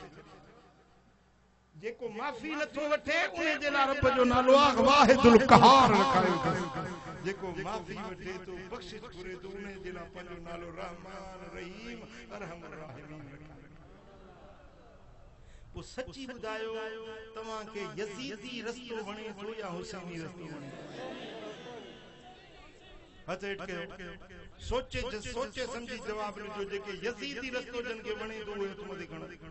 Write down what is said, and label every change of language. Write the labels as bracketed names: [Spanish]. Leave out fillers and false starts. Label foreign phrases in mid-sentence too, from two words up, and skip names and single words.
[Sindhi] जेको माफ़ी नथो वठे उन जे लाइ रब जो नालो आहे वाहिदुल क़हार रखायो जेको माफ़ी वठे तो बख़्शिश घुरे तो उन जे लाइ पंहिंजो नालो रहमान रहीम अरहमुर राहिमीन पोइ सची ॿुधायो तव्हांखे यज़ीदी रस्तो वणे थो या हुसैनी रस्तो वणे हथ हेठ कयो सोचे समझी जवाब ॾिजो जेके यज़ीदी रस्तो जन खे वणे थो उहे हथ मथे खणो